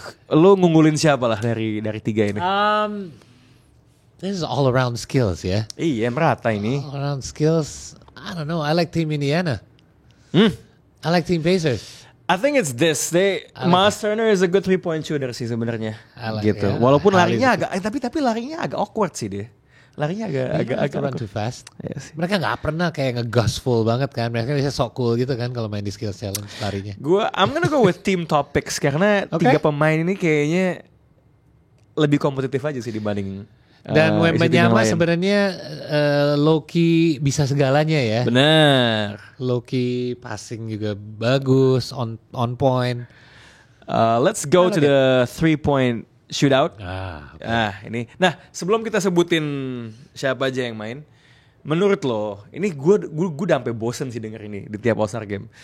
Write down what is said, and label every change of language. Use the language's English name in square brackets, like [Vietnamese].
[Indonesian] Lo ngunggulin siapa lah dari tiga ini? [English] This is all around skills ya. [Indonesian] Iya, merata ini. [English] All around skills. I don't know. I like Team Indiana. I like Team Pacers. I think it's this. Miles Turner is a good 3-point shooter [Indonesian] sih sebenarnya. Gitu. [English] Yeah. [Indonesian] Walaupun larinya agak tapi larinya agak awkward sih dia. Larinya agak [English] run too fast. Yes. [Indonesian] Mereka nggak pernah kayak nge-gustful banget kan. Mereka bisa sok cool gitu kan kalau main di skills challenge larinya. [English] I'm gonna go with team topics [Indonesian] karena tiga pemain ini kayaknya lebih kompetitif aja sih dibanding. Dan Wembanyama sebenarnya low-key bisa segalanya ya. Benar. Low-key passing juga bagus, on point. [English] Let's go to the 3-point shootout. Okay. [Indonesian] Ini. Nah, sebelum kita sebutin siapa aja yang main, Menurut lo, ini gue udah sampai bosen sih denger ini di tiap All-Star Game.